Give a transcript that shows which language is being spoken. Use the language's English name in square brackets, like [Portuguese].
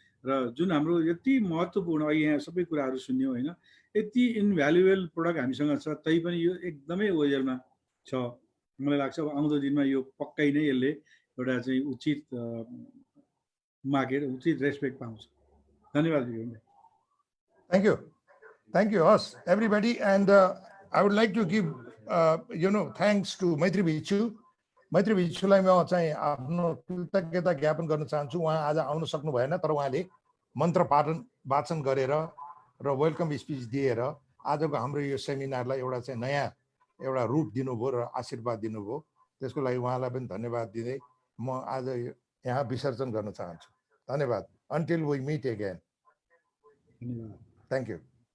[Nepali] र जुन हाम्रो यति महत्त्वपूर्ण अहिले यहाँ सबै कुराहरू सुन्यौँ, होइन, यति इनभ्यालुएबल प्रडक्ट हामीसँग छ, तैपनि यो एकदमै ओजरमा छ। मलाई लाग्छ अब आउँदो दिनमा यो पक्कै नै यसले एउटा चाहिँ उचित मार्केट, उचित रेस्पेक्ट पाउँछ। धन्यवाद Vikram. [English] Thank you us everybody, and I would like to give thanks to Maitri Bichu [Nepali] लाई म चाहिँ आफ्नो कृतज्ञता ज्ञापन गर्न चाहन्छु। उहाँ आज आउन सक्नु भएन, तर उहाँले मन्त्र वाचन गरेर र वेलकम स्पिच दिएर आजको हाम्रो यो सेमिनारलाई एउटा चाहिँ नयाँ एउटा रूप दिनुभयो र आशीर्वाद दिनुभयो। त्यसको लागि उहाँलाई पनि धन्यवाद दिँदै म आज यहाँ विसर्जन गर्न चाहन्छु। धन्यवाद। [English] Until we meet again. Thank you.